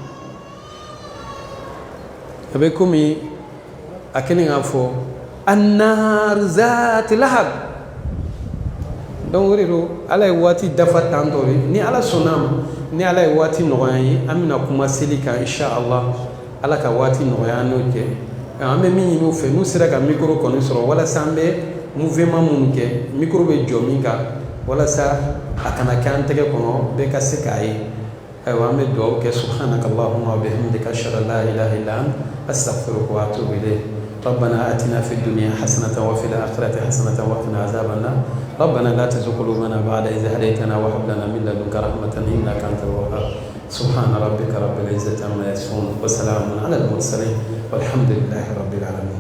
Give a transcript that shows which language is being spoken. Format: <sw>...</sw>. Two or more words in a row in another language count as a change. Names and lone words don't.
<bm>a bɛ komi a kɛlen k'a fɔ</bm> <ar>النار ذات لهب</ar> <bm>donc o de don ala ye waati dafa tan tɔ de ni ala sɔnna ma ni ala ye waati nɔgɔya ye an bɛna kuma seli kan inshallah ala ka waati nɔgɔya n'o kɛ an bɛ min ɲini u fɛ n'u sera ka micro kɔni sɔrɔ walasa an bɛ mouvement minnu kɛ micro bɛ jɔ min kan walasa a kana kɛ an tɛgɛ kɔnɔ bɛɛ ka se k'a ye ayiwa an bɛ dugawu kɛ</bm> <ar>سبحانك اللهم وبحمدك أشهد أن لا إله إلا أنت أستغفرك وأتوب إليك ربنا آتنا في الدنيا حسنة وفي الآخرة حسنة وقنا عذاب النار ربنا لا تزغ قلوبنا بعد إذ هديتنا وهب لنا من لدنك رحمة إنك أنت الوهاب سبحان ربك رب العزة عما يصفون وسلام على المرسلين والحمد لله رب العالمين</ar>